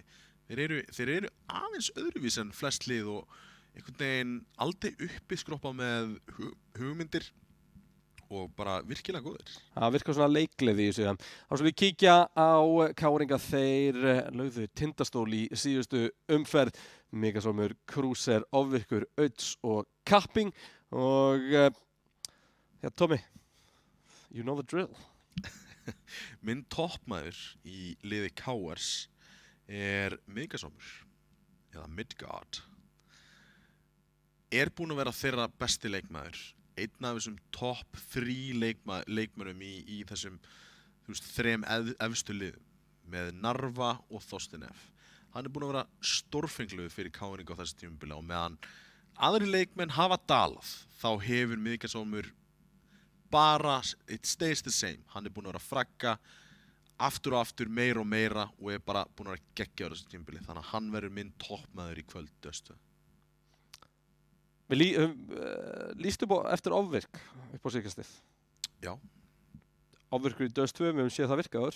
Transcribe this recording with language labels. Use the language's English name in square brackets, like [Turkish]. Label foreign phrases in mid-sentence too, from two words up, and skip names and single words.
[Icelandic] Þeir eru aðeins öðruvís en flest lið og einhvern veginn aldrei uppi skroppa með hugmyndir og bara virkilega góðir. Það virkar svona leikleði í sig. Þá skal við kíkja á Káringa, þeir lögðu Tindastól í síðustu umferð. Mikasómur, Krúser, Ofvirkur, Auds og Kapping og Tommi, [English] you know the drill. [Icelandic] Minn toppmaður í liði KRs er Mikasómur eða Midgard. Er búinn að vera þeirra besti leikmaður. Einn af þessum topp 3 leikmönnum í þessum 3 efstu liðum með Narva og Þorstein F. Hann er búinn að vera stórfenglegur fyrir Káringa á þessu tímabili og meðan aðri leikmenn hafa dalað þá hefur Mikasómur bara, [English] it stays the same. [Icelandic] Hann er búinn að vera að fragga aftur og aftur, meira og meira og er bara búinn að vera geggjaður á þessu tímabili þannig að hann verður minn toppmaður í kvöld Döstu. Við lýstum eftir Ofvirk upp á síðkastið. Já. Ofvirkur í Dust 2, við höfum séð það virkaður.